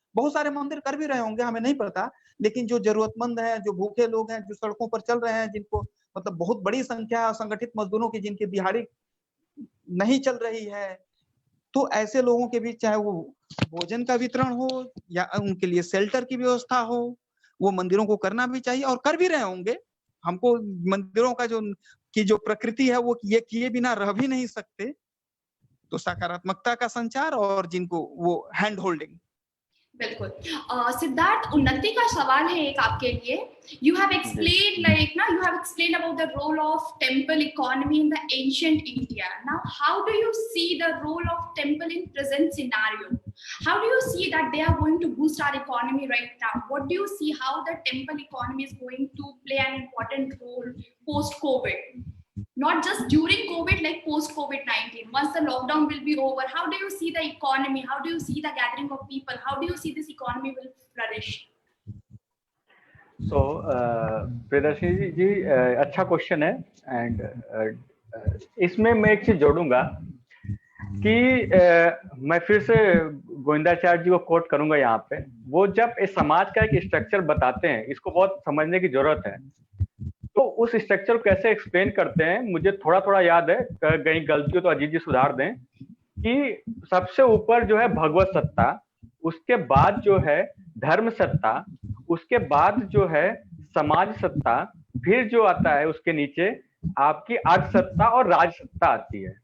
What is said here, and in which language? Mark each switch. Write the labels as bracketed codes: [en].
[hi] बहुत सारे मंदिर कर भी रहे होंगे, हमें नहीं पता, लेकिन जो जरूरतमंद हैं, जो भूखे लोग हैं, जो सड़कों पर चल रहे हैं, जिनको मतलब बहुत बड़ी संख्या संगठित मजदूरों की, जिनकी दिहाड़ी नहीं चल रही है, तो ऐसे लोगों के बीच चाहे वो भोजन का वितरण हो या उनके लिए शेल्टर की व्यवस्था हो, वो मंदिरों को करना भी चाहिए और कर भी रहे होंगे। हमको मंदिरों का जो प्रकृति है वो ये किए बिना रह भी नहीं सकते। तो सकारात्मकता का संचार और जिनको वो हैंड होल्डिंग। बिल्कुल। सिद्धार्थ, उन्नति का सवाल है एक आपके लिए। [en] You have explained you have explained about the role of temple economy in the ancient India. Now, how do you see the role of temple in present scenario? How do you see that they are going to boost our economy right now? What do you see how the temple economy is going to play an important role post-COVID? Not just during COVID, like post-COVID-19. Once the lockdown will be over, how do you see the economy? How do you see the gathering of people? How do you see this economy will flourish? [hi] So, Priyadarshini जी, अच्छा question है। And इसमें मैं एक चीज जोड़ूंगा कि मैं फिर से गोविंदाचार्य जी को कोट करूंगा यहाँ पे। वो जब इस समाज का एक स्ट्रक्चर बताते हैं, इसको बहुत समझने की जरूरत है, तो उस स्ट्रक्चर को कैसे एक्सप्लेन करते हैं, मुझे थोड़ा थोड़ा याद है, कहीं गलती हो तो अजीत जी सुधार दें, कि सबसे ऊपर जो है भगवत सत्ता, उसके बाद जो है धर्म सत्ता, उसके बाद जो है समाज सत्ता, फिर जो आता है उसके नीचे आपकी अर्थ सत्ता और राज सत्ता आती है।